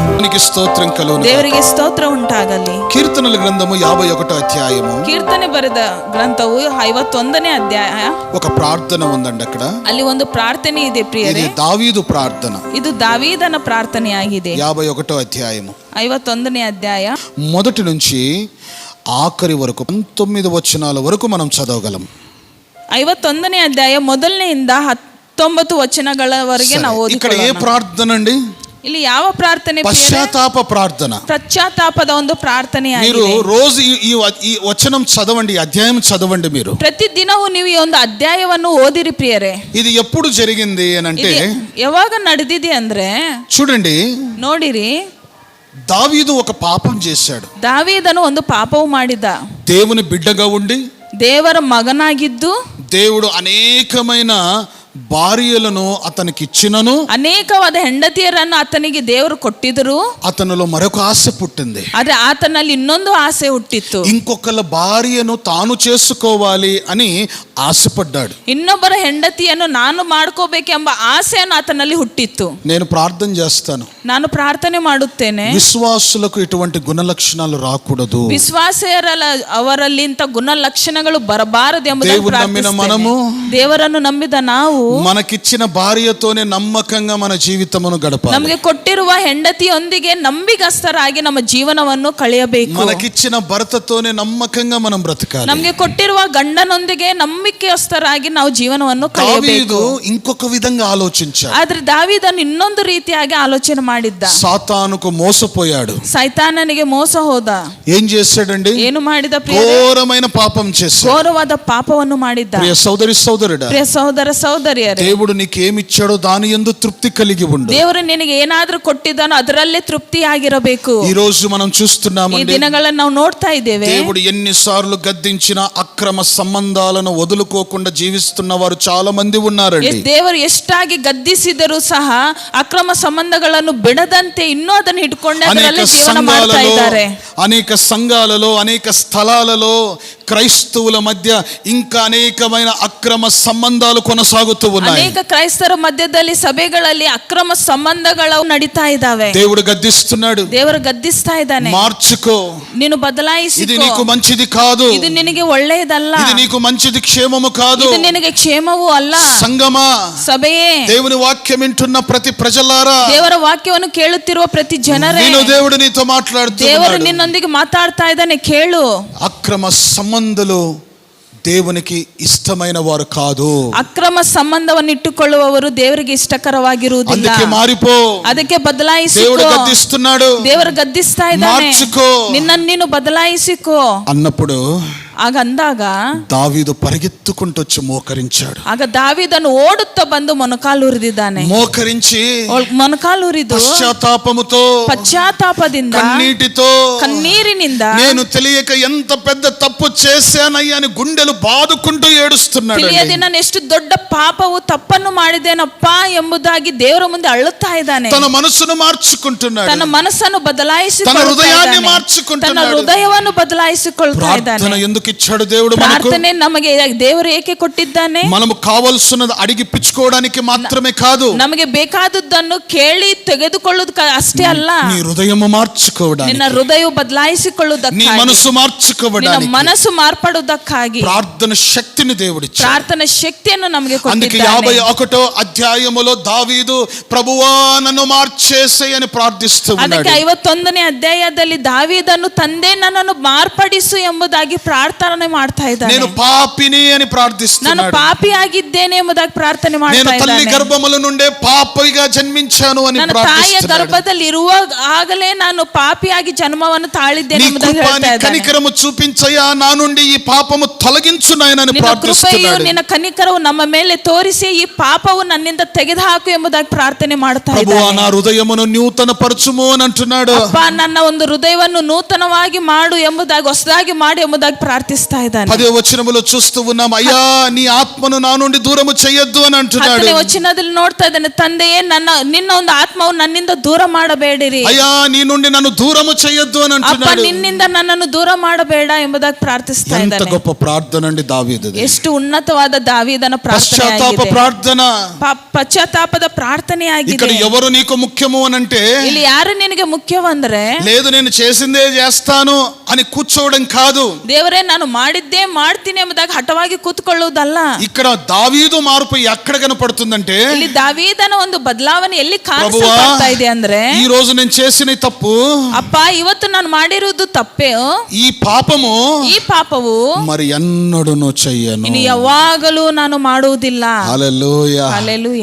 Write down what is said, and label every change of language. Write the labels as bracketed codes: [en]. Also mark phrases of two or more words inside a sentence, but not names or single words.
[te] దేవునికి స్తోత్రం కలుగును. [kn] ದೇವರಿಗೆ ಸ್ತೋತ್ರ ಉಂಟಾಗಲಿ. [te] కీర్తనల గ్రంథము 51వ అధ్యాయము. [kn] ಕೀರ್ತನೆ ಬರೆದ ಗ್ರಂಥವು 51ನೇ ಅಧ್ಯಾಯ. [te] ఒక ప్రార్థన ఉందండి అక్కడ. [kn] ಅಲ್ಲಿ ಒಂದು ಪ್ರಾರ್ಥನೆ ಇದೆ ಪ್ರಿಯರೇ. [te] ఇది దావీదు ప్రార్థన. [kn] ಇದು ದಾವೀದನ ಪ್ರಾರ್ಥನೆಯಾಗಿದೆ. [te] 51వ అధ్యాయము [kn] 51ನೇ ಅಧ್ಯಾಯ [te] మొదటి నుంచి ఆఖరి వరకు 19 వచనాల వరకు మనం చదవగలం. [kn] 51ನೇ ಅಧ್ಯಾಯ ಮೊದಲನೆಯಿಂದ 19 ವಚನಗಳವರೆಗೆ ನಾವು [te] ఇక్కడ ఏ [kn] ಓದಿಕೊಳ್ಳೋಣ. [te] ప్రార్థన అండి? [kn] ಇಲ್ಲಿ ಯಾವ ಪ್ರಾರ್ಥನೆ? [te] పశ్చాత్తాప ప్రార్థన. [kn] ಪಶ್ಚಾತ್ತಾಪದ ಒಂದು ಪ್ರಾರ್ಥನೆಯಾಗಿದೆ. [te] మీరు రోజు ఈ వచనం చదవండి, అధ్యాయం చదవండి. మీరు [kn] ಪ್ರತಿದಿನವೂ ನೀವು ಈ ಒಂದು ಅಧ್ಯಾಯವನ್ನು ಓದಿರಿ ಪ್ರಿಯರೇ. [te] ఇది ఎప్పుడు జరిగింది అని అంటే, [kn] ಯಾವಾಗ ನಡೆದಿದೆ ಅಂದ್ರೆ [te] చూడండి, [kn] ನೋಡಿರಿ, [te] దావీదు ఒక పాపం చేశాడు. [kn] ದಾವೀದನು ಒಂದು ಪಾಪವು ಮಾಡಿದ. [te] దేవుని బిడ్డగా ఉండి, [kn] ದೇವರ ಮಗನಾಗಿದ್ದು, [te] దేవుడు అనేకమైన భార్యలను అతనికి ఇచ్చినను, [kn] ಅನೇಕವಾದ ಹೆಂಡತಿಯರನ್ನು ಆತನಿಗೆ ದೇವರು ಕೊಟ್ಟಿದ್ರು, [te] అతనిలో మరొక ఆశ పుట్టింది. [kn] ಆದ್ರೆ ಆತನಲ್ಲಿ ಇನ್ನೊಂದು ಆಸೆ ಹುಟ್ಟಿತ್ತು. [te] ఇంకొకళ్ళ భార్యను తాను చేసుకోవాలి అని ఆశపడ్డాడు. [kn] ಇನ್ನೊಬ್ಬರ ಹೆಂಡತಿಯನ್ನು ನಾನು ಮಾಡ್ಕೋಬೇಕೆಂಬ ಆಸೆಯನ್ನು ಆತನಲ್ಲಿ ಹುಟ್ಟಿತ್ತು. [te] నేను ప్రార్థన చేస్తాను, [kn] ನಾನು ಪ್ರಾರ್ಥನೆ ಮಾಡುತ್ತೇನೆ, [te] విశ్వాసులకు ఇటువంటి గుణలక్షణాలు రాకూడదు. [kn] ವಿಶ್ವಾಸರ ಅವರಲ್ಲಿ ಇಂಥ ಗುಣಲಕ್ಷಣಗಳು ಬರಬಾರದು ಎಂಬುದಾಗಿ ಪ್ರಾರ್ಥಿಸುತ್ತೇನೆ. ದೇವರನ್ನು ನಂಬಿದ ನಾವು [te] మనకిచ్చిన భార్యతోనే నమ్మకంగా మన జీవితమును గడపాలి. [kn] ನಮಗೆ ಕೊಟ್ಟಿರುವ ಹೆಂಡತಿಯೊಂದಿಗೆ ನಂಬಿಗಸ್ತರಾಗಿ ನಮ್ಮ ಜೀವನವನ್ನು ಕಳೆಯಬೇಕು. [te] మనకిచ్చిన భర్తతోనే నమ్మకంగా మనం బ్రతకాలి. [kn] ನಮಗೆ ಕೊಟ್ಟಿರುವ ಗಂಡನೊಂದಿಗೆ ನಂಬಿಕೆಯಸ್ತರಾಗಿ ನಾವು ಜೀವನವನ್ನು ಕಳೆಯಬೇಕು. [te] ఇంకొక విధంగా ఆలోచించాడు. [kn] ಆದ್ರೆ ದಾವೀದನು ಇನ್ನೊಂದು ರೀತಿಯಾಗಿ ಆಲೋಚನೆ ಮಾಡಿದ್ದ. [te] సాతానుకు మోసపోయాడు. [kn] ಸೈತಾನನಿಗೆ ಮೋಸ ಹೋದ. [te] ఏం చేశాడండి? [kn] ಏನು ಮಾಡಿದ? [te] ఘోరమైన పాపం చేశాడు. [kn] ಘೋರವಾದ ಪಾಪವನ್ನು ಮಾಡಿದ್ದ. [te] ప్రియ సోదరి సోదరుడా, [kn] ಪ್ರಿಯ ಸಹೋದರ ಸಹೋದರಿಯರೇ, [te] దేవుడు నీకేమిచ్చాడో దాని యందు తృప్తి కలిగి ఉండు. [kn] ದೇವರು ನಿನಗೆ ಏನಾದ್ರೂ ಕೊಟ್ಟಿದ್ದಾನೋ ಅದರಲ್ಲೇ ತೃಪ್ತಿಯಾಗಿರಬೇಕು. [te] ఈ రోజు మనం [kn] ಈ [te] చూస్తున్నామండి, [kn] ದಿನಗಳನ್ನು ನಾವು ನೋಡ್ತಾ ಇದ್ದೇವೆ. [te] దేవుడు ఎన్నిసార్లు గద్దించిన అక్రమ సంబంధాలను వదులుకోకుండా జీవిస్తున్న వారు చాలా మంది ఉన్నారండి. [kn] ದೇವರು ಎಷ್ಟಾಗಿ ಗದ್ದಿಸಿದರೂ ಸಹ ಅಕ್ರಮ ಸಂಬಂಧಗಳನ್ನು ಬಿಡದಂತೆ ಇನ್ನೂ ಅದನ್ನು ಇಟ್ಕೊಂಡೆ ಅದರಲ್ಲೇ ಜೀವನ ಮಾಡ್ತಾ ಇದ್ದಾರೆ. [te] అనేక సంఘాలలో, అనేక స్థలాలలో క్రైస్తవుల మధ్య ఇంకా అనేకమైన అక్రమ సంబంధాలు కొనసాగుతూ ఉన్నాయి. [kn] ಅನೇಕ ಕ್ರೈಸ್ತರ ಮಧ್ಯದಲ್ಲಿ ಸಭೆಗಳಲ್ಲಿ ಅಕ್ರಮ ಸಂಬಂಧಗಳು ನಡೀತಾ ಇದ್ದಾವೆ. [te] దేవుడు గద్దిస్తున్నాడు, [kn] ದೇವರು ಗದ್ದಿಸ್ತಾ ಇದ್ದಾನೆ, [te] మార్చుకో, [kn] ನೀನು ಬದಲಾಯಿಸಿ, [te] ఇది నీకు మంచిది కాదు, [kn] ಇದು ನಿನಗೆ ಒಳ್ಳೆಯದಲ್ಲ, [te] ఇది నీకు మంచిది క్షేమము కాదు. [kn] ಇದು ನಿನಗೆ ಕ್ಷೇಮವೂ ಅಲ್ಲ. [te] సంగమా, [kn] ಸಭೆಯೇ, [te] దేవుని వాక్యం వింటున్న ప్రతి ప్రజలారా, [kn] ದೇವರ ವಾಕ್ಯವನ್ನು ಕೇಳುತ್ತಿರುವ ಪ್ರತಿ ಜನರೇ, [te] నేను దేవుడు నీతో [kn] ದೇವರು [te] మాట్లాడుతున్నాడు. [kn] ನಿನ್ನೊಂದಿಗೆ ಮಾತಾಡ್ತಾ ಇದ್ದಾನೆ, ಕೇಳು. [te] అక్రమ సంబంధులు దేవునికి ఇష్టమైన వారు కాదు. [kn] ಅಕ್ರಮ ಸಂಬಂಧವನ್ನು ಇಟ್ಟುಕೊಳ್ಳುವವರು ದೇವರಿಗೆ ಇಷ್ಟಕರವಾಗಿರುವುದಿಲ್ಲ. [te] అందుకే మారిపో, [kn] ಅದಕ್ಕೆ ಬದಲಾಯಿಸಿಕೋ. [te] దేవుడు గద్దిస్తున్నాడు, [kn] ದೇವರು ಗದ್ದಿಸ್ತಾ ಇದ್ದಾನೆ, [te] మార్చుకో, [kn] ನಿನ್ನನ್ನು ನೀನು ಬದಲಾಯಿಸಿಕೋ [te] అన్నప్పుడు [kn] ಆಗ ಅಂದಾಗ [te] దావీదు పరిగెత్తుకుంటూ వచ్చి మోకరించాడు. [kn] ಆಗ ದಾವೀದನು ಓಡುತ್ತಾ ಬಂದು ಮೊಣಕಾಲು ಉರಿದಿದ್ದಾನೆ. [te] మోకరించి [kn] ಮೊಣಕಾಲು ಉರಿದು [te] పశ్చాత్తాపముతో, [kn] ಪಶ್ಚಾತ್ತಾಪದಿಂದ, [te] కన్నీటితో, [kn] కన్నీరిನಿಂದ, [te] నేను తెలియక ఎంత పెద్ద తప్పు చేశానయ్యా అని గుండెలు బాదుకుంటూ ఏడుస్తున్నాడు. [kn] ತಿಳಿಯದೆ ನಾನು ಎಷ್ಟು ದೊಡ್ಡ ಪಾಪವು ತಪ್ಪನ್ನು ಮಾಡಿದ್ದೇನಪ್ಪ ಎಂಬುದಾಗಿ ದೇವರ ಮುಂದೆ ಅಳುತ್ತಾ ಇದ್ದಾನೆ. [te] తన మనసును మార్చుకుంటున్నాడు, [kn] ತನ್ನ ಮನಸ್ಸನ್ನು [te] తన [kn] ಬದಲಾಯಿಸಿಕೊಳ್ಳುತ್ತಾ [te] హృదయాన్ని [kn] ಇದ್ದಾನೆ. ತನ್ನ [te] మార్చుకుంటున్నాడు. [kn] ಹೃದಯವನ್ನು ಬದಲಾಯಿಸಿಕೊಳ್ತಾ ಇದ್ದಾನೆ. [te] ప్రార్థన ఎందుకు ఇచ్చాడు దేవుడు మనకు? [kn] ಪ್ರಾರ್ಥನೆ ನಮಗೆ ದೇವರು ಏಕೆ ಕೊಟ್ಟಿದ್ದಾನೆ? [te] మనము కావాల్సినది అడిగి పిచ్చుకోవడానికి మాత్రమే కాదు, [kn] ನಮಗೆ ಬೇಕಾದದ್ದನ್ನು ಕೇಳಿ ತೆಗೆದುಕೊಳ್ಳುವುದು ಅಷ್ಟೇ ಅಲ್ಲ, [te] నీ హృదయము మార్చుకోవడానికి, [kn] ನಿನ್ನ ಹೃದಯ [te] నీ [kn] ಬದಲಾಯಿಸಿಕೊಳ್ಳುವುದಕ್ಕಾಗಿ, [te] మనసు [kn] ನಿನ್ನ [te] మార్చుకోవడానికి [kn] ಮನಸ್సు ಮಾರ್ಪಡುವುದಕ್ಕಾಗಿ [te] ప్రార్థన శక్తిని దేవుడిచ్చాడు. [kn] ಪ್ರಾರ್ಥನಾ ಶಕ್ತಿಯನ್ನು ನಮಗೆ [te] అందుకే [kn] ಕೊಟ್ಟಿದ್ದಾನೆ. [te] 51వ అధ్యాయములో దావీదు ప్రభువా నన్ను మార్చేసేయ్ అని ప్రార్థిస్తూ ఉన్నాడు. [kn] ಅದಕ್ಕೆ 51ನೇ ಅಧ್ಯಾಯದಲ್ಲಿ ದಾವೀದನು ತಂದೆ ನನ್ನನ್ನು ಮಾರ್ಪಡಿಸು ಎಂಬುದಾಗಿ ಪ್ರಾರ್ಥನೆ ಮಾಡ್ತಾ ಇದ್ದಾನೆ. [te] నేను పాపిని అని [kn] ನಾನು [te] ప్రార్థిస్తున్నాడు. [kn] ಪಾಪಿಯಾಗಿದ್ದೇನೆ ಎಂಬುದಾಗಿ ಪ್ರಾರ್ಥನೆ [te] నేను [kn] ಮಾಡ್ತಾ [te] తల్లి [kn] ಇದ್ದಾನೆ. [te] గర్భముల నుండే పాపిగా జన్మించాను అని [kn] ನನ್ನ ತಾಯಿಯ [te] ప్రార్థిస్తున్నాడు. [kn] ಗರ್ಭದಲ್ಲಿ ಇರುವಾಗ ಆಗಲೇ ನಾನು ಪಾಪಿಯಾಗಿ ಜನ್ಮವನ್ನು ತಾಳಿದ್ದೇನೆ [te] నీ [kn] ಎಂಬುದಾಗಿ [te] కృప, [kn] ಹೇಳ್ತಾ [te] నీ [kn] ಇದ್ದಾನೆ. [te] కనికరము చూపించయ్యా, నా నుండి ఈ పాపము తొలగించు నాయనని [kn] ನಿನ್ನ ಕೃಪೆಯು [te] ప్రార్థిస్తున్నాడు. [kn] ನಿನ್ನ ಕನಿಕರವು ನಮ್ಮ ಮೇಲೆ ತೋರಿಸಿ ಈ ಪಾಪವು ನನ್ನಿಂದ ತೆಗೆದುಹಾಕು ಎಂಬುದಾಗಿ ಪ್ರಾರ್ಥನೆ ಮಾಡ್ತಾ [te] ప్రభువా [kn] ಇದ್ದಾನೆ. [te] నా హృదయమును నూతన పరచుము అని అంటున్నాడు. [kn] ಅಪ್ಪ, ನನ್ನ ಒಂದು ಹೃದಯವನ್ನು ನೂತನವಾಗಿ ಮಾಡು ಎಂಬುದಾಗಿ, ಹೊಸದಾಗಿ ಮಾಡು ಎಂಬುದಾಗಿ ಪ್ರಾರ್ಥನೆ ಪ್ರಾರ್ಥಿಸ್ತಾ ಇದ್ದಾನೆ. [te] 10వ వచనములో చూస్తూ ఉన్నాం, అయ్యా నీ ఆత్మను నా నుండి దూరము చేయొద్దు అని అంటున్నాడు. [kn] 10ನೇ ವಚನದಲ್ಲಿ ನೋಡ್ತಾ ಇದ್ದಾನೆ, ತಂದೆಯೇ ನಿನ್ನ ಒಂದು ಆತ್ಮವು ನನ್ನಿಂದ ದೂರ ಮಾಡಬೇಡಿರಿ. [te] అయ్యా నీ నుండి నన్ను దూరము చేయొద్దు అని [kn] ಅಪ್ಪ [te] అంటున్నాడు. [kn] ನಿನ್ನಿಂದ ನನ್ನನ್ನು ದೂರ ಮಾಡಬೇಡ ಎಂಬುದಾಗಿ ಪ್ರಾರ್ಥಿಸ್ತಾ [te] ఎంత [kn] ಇದ್ದಾನೆ. [te] గొప్ప ప్రార్థన అండి దావీదుది. [kn] ಎಷ್ಟು ಉನ್ನತವಾದ ದಾವೀದನ [te] పశ్చాత్తాప [kn] ಪ್ರಾರ್ಥನೆ, [te] ప్రార్థన. [kn] ಪಶ್ಚಾತ್ತಾಪದ ಪ್ರಾರ್ಥನೆ [te] ఇక్కడ [kn] ಆಗಿದೆ. [te] ఎవరు నీకు ముఖ్యము అని అంటే, [kn] ಇಲ್ಲಿ ಯಾರು ನಿನಗೆ ಮುಖ್ಯವಂದ್ರೆ [te] లేదు నేను చేసిందే చేస్తాను అని కూర్చోవడం కాదు. [kn] ದೇವರೇ ನಾನು ಮಾಡಿದ್ದೇ ಮಾಡ್ತೀನಿ ಎಂಬುದಾಗಿ ಹಠವಾಗಿ ಕೂತ್ಕೊಳ್ಳುವುದಲ್ಲ. [te] ఇక్కడ దావీదు మార్పు ఎక్కడ కనపడుతుందంటే, [kn] ಇಲ್ಲಿ ದಾವೀದನ ಒಂದು ಬದಲಾವಣೆ ಎಲ್ಲಿ ಕಾಣಿಸ್ತಾ ಇದೆ ಅಂದ್ರೆ, [te] ఈ రోజు నేను చేసిన ఈ తప్పు, [kn] ಅಪ್ಪ ಇವತ್ತು ನಾನು ಮಾಡಿರುವುದು ತಪ್ಪೇ, [te] ఈ పాపము [kn] ಈ ಪಾಪವು [te] మరి ఎన్నడూను చెయ్యను. [kn] ಇನ್ನು ಯಾವಾಗಲೂ ನಾನು ಮಾಡುವುದಿಲ್ಲ. [te] హల్లెలూయా. [kn] ಹಲ್ಲೆಲೂಯಾ.